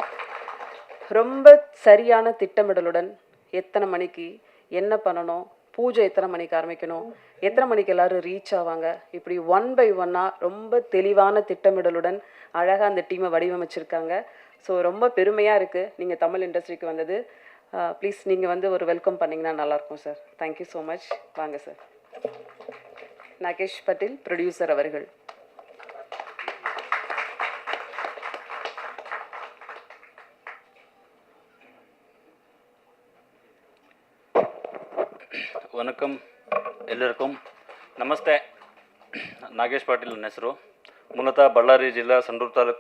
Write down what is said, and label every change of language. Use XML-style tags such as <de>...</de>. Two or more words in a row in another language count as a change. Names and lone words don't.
<ta>ரொம்ப சரியான திட்டமிடலுடன் எத்தனை மணிக்கு என்ன பண்ணணும், பூஜை எத்தனை மணிக்கு ஆரம்பிக்கணும், எத்தனை மணிக்கு எல்லோரும் ரீச் ஆவாங்க, இப்படி</ta> <en>one by oneஆக</en> <ta>ரொம்ப தெளிவான திட்டமிடலுடன் அழகாக அந்த டீமை வடிவமைச்சிருக்காங்க. ஸோ ரொம்ப பெருமையாக இருக்குது நீங்கள் தமிழ் இண்டஸ்ட்ரிக்கு வந்தது. ப்ளீஸ் நீங்கள் வந்து ஒரு வெல்கம் பண்ணிங்கன்னா நல்லாயிருக்கும் சார்.</ta> <en>thank you so much.</en> <ta>வாங்க சார். நாகேஷ் பட்டேல் ப்ரொடியூசர் அவர்கள்.</ta> <kn>ವಣಕಂ ಎಲ್ಲರಿಗೂ ನಮಸ್ತೆ. ನಾಗೇಶ್ ಪಾಟೀಲ್ ನನ್ನ ಹೆಸರು. ಮೂಲತಃ ಬಳ್ಳಾರಿ ಜಿಲ್ಲಾ ಸಂಡೂರು ತಾಲೂಕು.</kn>